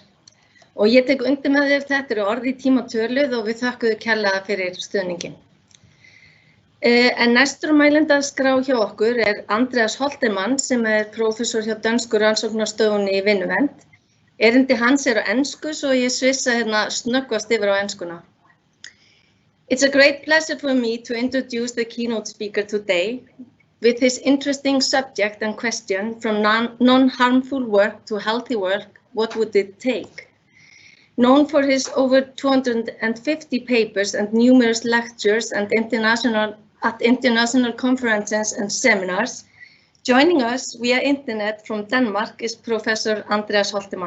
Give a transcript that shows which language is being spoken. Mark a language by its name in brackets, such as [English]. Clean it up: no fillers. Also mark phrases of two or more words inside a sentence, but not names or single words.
[Icelandic] Og ég tek undir með þér, þetta eru orð í tíma töluð og við þökkum kærlega fyrir stuðninginn. En næstur á mælendaskrá hjá okkur Andreas Holtermann sem prófessor hjá dönsku rannsóknarstofunni í vinnuvernd. Erindi hans á ensku svo ég svissa hérna snöggvast yfir á enskuna. [English] It's a great pleasure for me to introduce the keynote speaker today with his interesting subject and question from non-harmful work to healthy work, what would it take? Known for his over 250 papers and numerous lectures and international conferences and seminars, joining us via internet from Denmark is Professor Andreas Holtermann.